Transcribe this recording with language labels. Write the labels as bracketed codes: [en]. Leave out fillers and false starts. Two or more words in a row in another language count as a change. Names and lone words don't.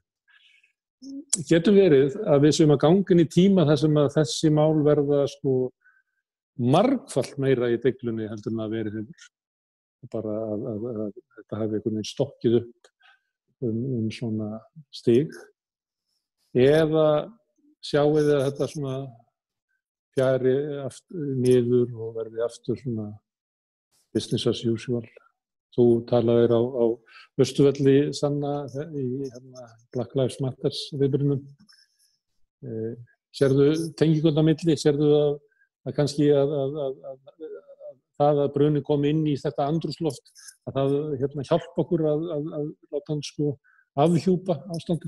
[is] Getur verið að við séum að ganga inn í tíma þar sem að þessi mál verða margfalt meira í deiglunni heldur en að verið hefur. Bara að þetta hafi einhvern veginn stokkið upp svona stig. Eða sjáu þið að þetta svona fjari niður og verði aftur svona [en] business as usual. [is] Þú talaðir á Austurvelli, Sanna, í Black Lives Matter viðburðinum. Sérðu tenginguna milli, sérðu að kannski að það að bruni kom inn í þetta andrúmsloft, að það hjálpa okkur að láta hann afhjúpa ástandið?